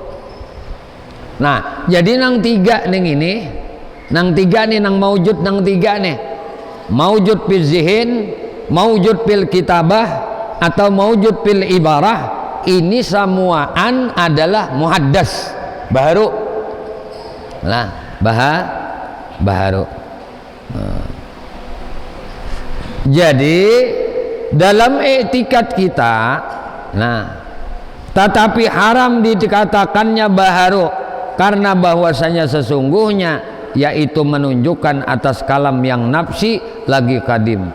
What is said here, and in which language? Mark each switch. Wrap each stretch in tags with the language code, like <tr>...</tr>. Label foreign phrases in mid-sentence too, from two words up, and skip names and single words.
<bjn>Nah, jadi nang tiga neng ini, nang tiga nih, nang maujud nang tiga nih,</bjn> <ar>maujud fil zihin, maujud fil kitabah, atau maujud fil ibarah,</ar> <bjn>ini semuaan adalah muhaddas, baharu.</bjn> <id>Nah, baharu. Nah. Jadi dalam i'tikad kita, nah, tetapi haram dikatakannya baharu karena bahwasanya sesungguhnya yaitu menunjukkan atas kalam yang nafsi lagi kadim.</id>